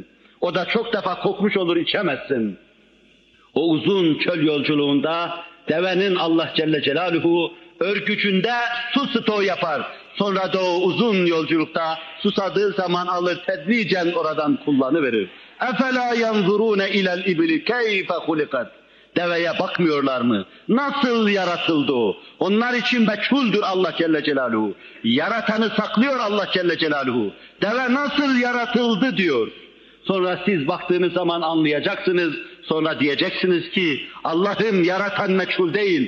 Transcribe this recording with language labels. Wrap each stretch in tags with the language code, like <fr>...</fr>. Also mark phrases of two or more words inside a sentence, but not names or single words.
<tr>O da çok defa kokmuş olur, içemezsin. O uzun çöl yolculuğunda devenin</tr> <ar>الله جل جلاله</ar> <tr>örgücünde su stoğu yapar. Sonra da o uzun yolculukta susadığı zaman alır tedricen oradan kullanıverir.</tr> <ar>اَفَلَا يَنْظُرُونَ اِلَى الْاِبِلِ كَيْفَ خُلِقَتْ.</ar> <tr>Deveye bakmıyorlar mı? Nasıl yaratıldı o? Onlar için meçhuldür</tr> <ar>الله جل جلاله.</ar> <tr>Yaratanı saklıyor</tr> <ar>الله جل جلاله.</ar> <tr>Deve nasıl yaratıldı diyor. Sonra siz baktığınız zaman anlayacaksınız. Sonra diyeceksiniz ki Allah'ım yaratan meçhul değil.</tr>